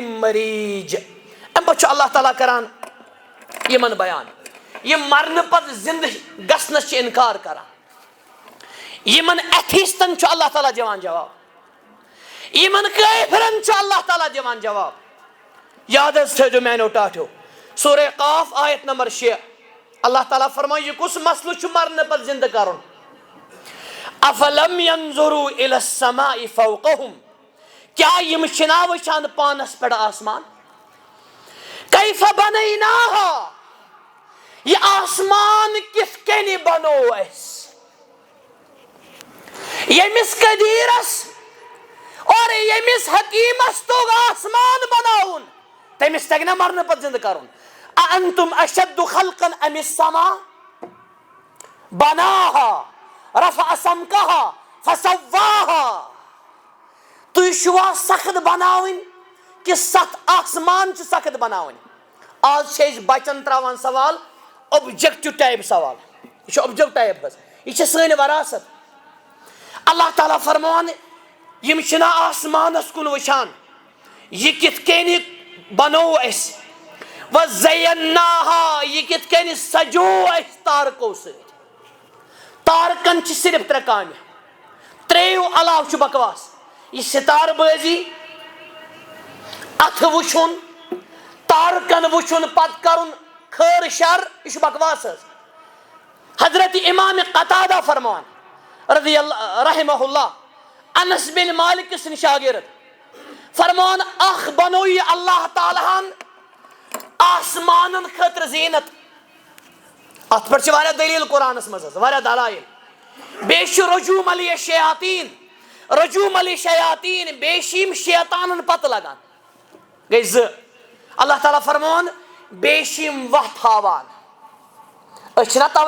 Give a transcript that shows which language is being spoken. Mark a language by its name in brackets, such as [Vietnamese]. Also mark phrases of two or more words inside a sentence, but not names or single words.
[Kashmiri] مریٖج امہِ پتہٕ چھُ اللہ تعالیٰ کران یِمن بیان یِم مرنہٕ پتہٕ زندٕ گژھنس چھِ انکار کران یِمن ایتھیستن چھُ اللہ تعالیٰ دِوان جواب یِمن کٲفرن چھُ اللہ تعالیٰ دِوان جواب یاد حظ تھٲیزیو میانیو ٹاٹھیو سورہ قاف آیت نمبر 6 اللہ تعالیٰ فرمایہِ یہِ کُس مسلہٕ چھُ مرنہٕ پتہٕ زندٕ کرُن [Arabic] افلم ينظروا الى السماء فوقهم [Kashmiri] کیا یِم چھِنا وٕچھان پانس پٮ۪ٹھ آسمان [Arabic] کیف بنیناها [Kashmiri] یہِ آسمان کِتھ کٔنۍ بنوو اَسہِ ییٚمِس قدیٖرس اور ییٚمِس حکیٖمس توٚگ آسمان بناوُن تٔمِس تگہِ نا مرنہٕ پتہٕ زندٕ کرُن [Arabic] اانتم اشد خلقا ام السما بناها رفع سمكها فسواها [Kashmiri] تُہۍ چھُوا سخت بناوٕنۍ کہِ ستھ آسمان چھِ سخت بناوٕنۍ آز چھِ أسۍ بچن تراوان سوال [English] objective type [Kashmiri] سوال یہِ چھُ [English] objective type [Kashmiri] حظ یہِ چھِ سٲنۍ وراثت اللہ تعالیٰ فرمان یِم چھِنہ آسمانس کُن وٕچھان یہِ کِتھ کٔنۍ بنوو اَسہِ وزیناها یہِ کِتھ کٔنۍ سجوو اَسہِ تارکو سۭتۍ تارکن چھِ صرف 3 کامہِ 3 علاوٕ چھُ بکواس یہِ ستارٕ بٲزی اتھٕ وٕچھُن تارکن وٕچھُن پتہٕ کرُن خٲر شر یہِ چھُ بکواس حظ حضرت امام قتادہ فرمان [Arabic] رضی اللہ رحمہ اللہ [Kashmiri] انس بن مالک سٕنٛدۍ شاگرد فرمان اکھ بنو یہِ اللہ تعالیٰ ہن آسمانن خٲطرٕ زیٖنت اتھ پٮ۪ٹھ چھِ واریاہ دلیٖل قرآنس منٛز حظ واریاہ دلایل بیٚیہِ چھُ [Arabic] رجوٗم علی شیاطیٖن رجوٗم علی شیاطیٖن [Kashmiri] بیٚیہِ چھِ یِم شیطانن پتہٕ لگان گٔے 2 اللہ تعالیٰ فرمان بیٚیہِ چھِ یِم وتھ ہاوان أسۍ چھِنہ توے